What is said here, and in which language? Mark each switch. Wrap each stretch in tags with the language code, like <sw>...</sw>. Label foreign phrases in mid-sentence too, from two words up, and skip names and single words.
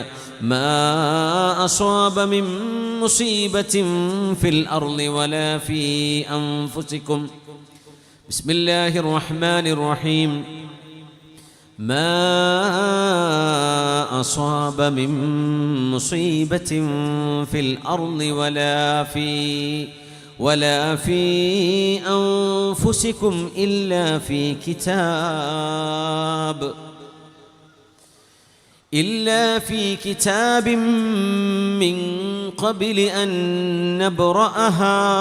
<ar>ما أصاب من مصيبة في الأرض ولا في أنفسكم. بسم الله الرحمن الرحيم. ما أصاب من مصيبة في الأرض ولا في أنفسكم إلا في كتاب من قبل أن نبرأها</ar>